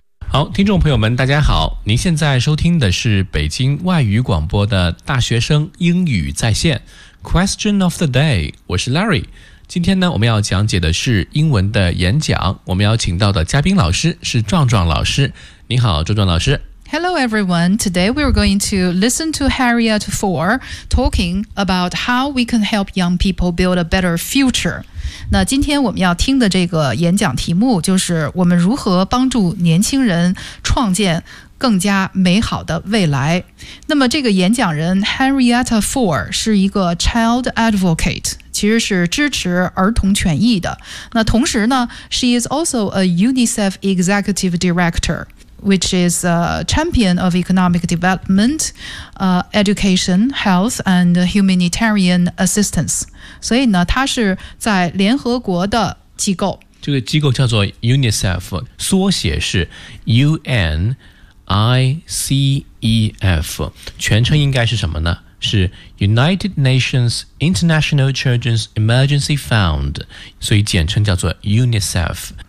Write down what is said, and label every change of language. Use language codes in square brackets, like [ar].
[zh] 好，听众朋友们大家好，您现在收听的是北京外语广播的大学生英语在线 [en] Question of the day， [zh] 我是 Larry。今天呢，我们要讲解的是英文的演讲。我们要请到的嘉宾老师是壮壮老师。你好，壮壮老师。 [en] Hello, everyone. Today we are going to listen to Harriet Ford talking about how we can help young people build a better future. [zh] 那今天我们要听的这个演讲题目就是我们如何帮助年轻人创建更加美好的未来。那么这个演讲人 Harriet Ford 是一个 [en] child advocate， [zh] 其实是支持儿童权益的。那同时呢， [en] She is also a UNICEF executive director， which is a champion of economic development、education, health and humanitarian assistance。 [zh] 所以呢，她是在联合国的机构，这个机构叫做 UNICEF， 缩写是 UNICEFICEF， 全称应该是什么呢？ [en] 是 United Nations International Children's Emergency Fund， [zh] 所以简称叫做 [en] UNICEF。